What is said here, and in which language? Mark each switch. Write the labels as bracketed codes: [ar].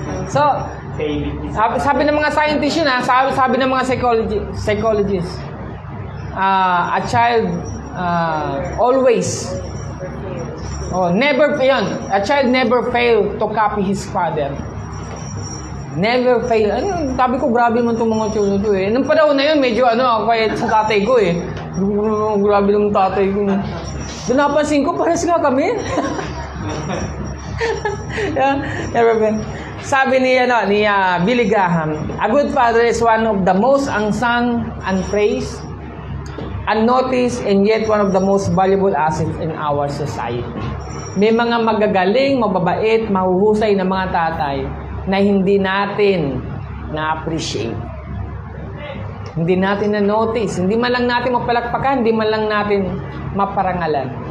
[tl] So, sabi ng mga scientists yun, sabi ng mga psychologists, [en] a child always Oh, never, yun. A child never fail to copy his father. Never fail. [tl] Ano, sabi ko, grabe man itong mga children to eh. Nung panahon na yun, medyo ako kaya sa tatay ko eh. Grabe lang tatay ko. Doon napansin ko, pares nga kami. [en] Yeah, never fail. [tl] Sabi ni [en] Billy Graham, a good father is one of the most unsung, unpraised, unnoticed, and yet one of the most valuable assets in our society. [tl] May mga magagaling, mababait, mahuhusay na mga tatay na hindi natin na-appreciate. Hindi natin na-notice. Hindi man lang natin mapalakpakan, hindi man lang natin maparangalan.